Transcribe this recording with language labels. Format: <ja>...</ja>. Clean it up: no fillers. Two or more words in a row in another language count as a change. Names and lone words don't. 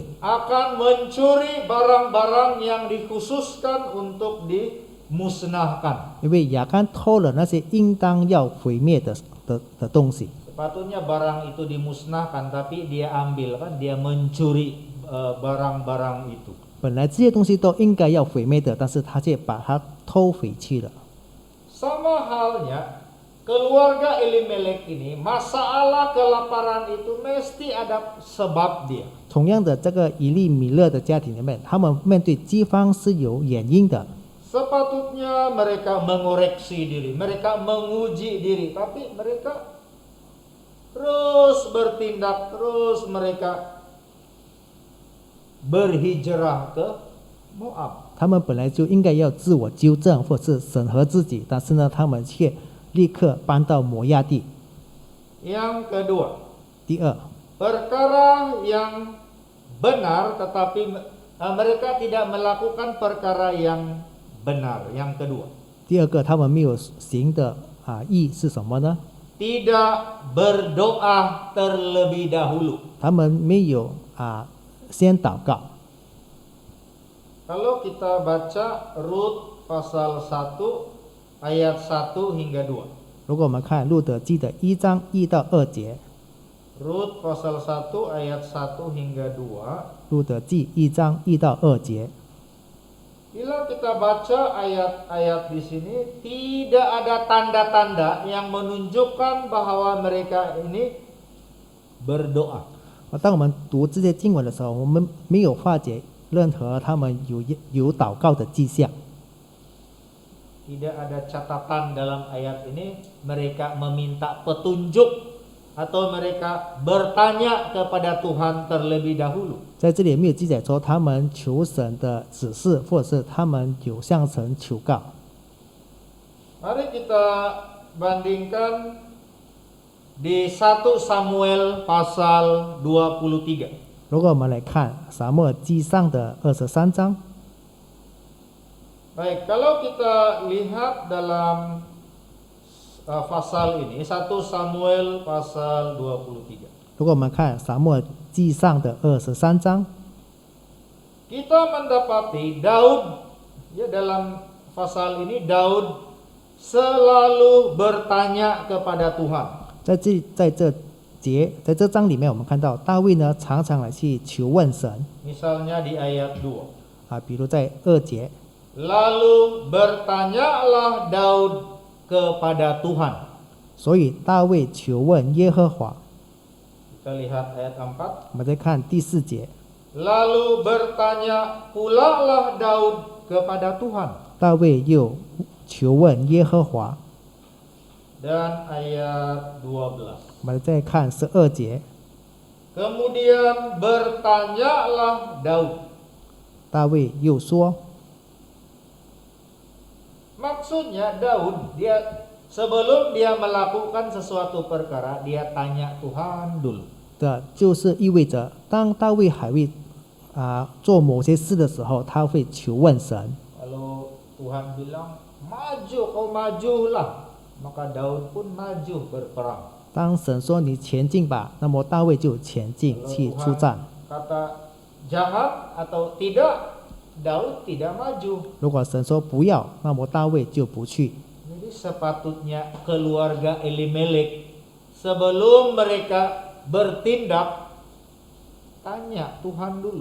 <ms>Akan mencuri barang-barang yang dikhususkan untuk dimusnahkan.</ms> <zh>因为亚干偷了那些应当要毁灭的东西。</zh> <ms>Sepatutnya barang itu dimusnahkan, tapi dia ambil kan, dia mencuri barang-barang itu.</ms> <zh>本来这些东西都应该要毁灭的，但是他却把它偷回去了。</zh> <ms>Sama halnya keluarga Elimelek ini, masalah kelaparan itu mesti ada sebab dia.</ms> <zh>同样的，这个以利米勒的家庭里面，他们面对饥荒是有原因的。</zh> <ms>Sepatutnya mereka mengoreksi diri, mereka menguji diri, tapi mereka terus bertindak, terus mereka berhijrah ke Moab.</ms> <zh>他们本来就应该要自我纠正或是审核自己，但是呢，他们却立刻搬到摩亚地。</zh> <ms>Yang kedua,</ms> <zh>第二，</zh> <ms>perkara yang benar tetapi mereka tidak melakukan perkara yang benar. Yang kedua,</ms> <zh>第二个他们没有行的义是什么呢？</zh> <ms>tidak berdoa terlebih dahulu.</ms> <zh>他们没有先祷告。</zh> <ms>Kalau kita baca Rut pasal 1 ayat 1 hingga 2.</ms> <zh>如果我们看路德记的1章1到2节，</zh> <ms>Rut pasal 1 ayat 1 hingga 2.</ms> <zh>路德记1章1到2节，</zh> <ms>Bila kita baca ayat-ayat di sini, tidak ada tanda-tanda yang menunjukkan bahwa mereka ini berdoa.</ms> <zh>当我们读这些经文的时候，我们没有发觉任何他们有祷告的迹象。</zh> <ms>Tidak ada catatan dalam ayat ini mereka meminta petunjuk atau mereka bertanya kepada Tuhan terlebih dahulu.</ms> <zh>在这里没有记载说他们求神的指示，或者是他们有向神求告。</zh> <ms>Mari kita bandingkan di 1 Samuel pasal 23.</ms> <zh>如果我们来看撒母耳记上的23章，</zh> <ms>Baik, kalau kita lihat dalam pasal ini 1 Samuel pasal 23.</ms> <zh>如果我们看撒母耳记上的23章，</zh> <ms>Kita mendapati Daud, ya, dalam pasal ini Daud selalu bertanya kepada Tuhan.</ms> <zh>在这章里面，我们看到大卫呢常常来去求问神</zh> <ms>Misalnya di ayat 2.</ms> <zh>比如在2节，</zh> <ms>Lalu bertanyalah Daud kepada Tuhan.</ms> <zh>所以大卫求问耶和华。</zh> <ms>Kita lihat ayat 4.</ms> <zh>我们再看第4节，</zh> <ms>Lalu bertanya pula lah Daud kepada Tuhan.</ms> <zh>大卫又求问耶和华。</zh> <ms>Dan ayat 12.</ms> <zh>我们再看12节，</zh> <ms>Kemudian bertanyalah Daud.</ms> <zh>大卫又说，</zh> <ms>Maksudnya Daud, sebelum dia melakukan sesuatu perkara, dia tanya Tuhan dulu.</ms> <zh>的就是意味着，当大卫还未做某些事的时候，他会求问神。</zh> <ms>Kalau Tuhan bilang, maju, kau majulah, maka Daud pun maju berperang.</ms> <zh>当神说你前进吧，那么大卫就前进</zh> <ms>Kalau</ms> <zh>去出</zh> <ms>Tuhan</ms> <zh>战。</zh> <ms>kata jangan atau tidak, Daud tidak maju.</ms> <zh>如果神说不要，那么大卫就不去。</zh> <ms>Jadi sepatutnya keluarga Elimelek sebelum mereka bertindak, tanya Tuhan dulu.</ms>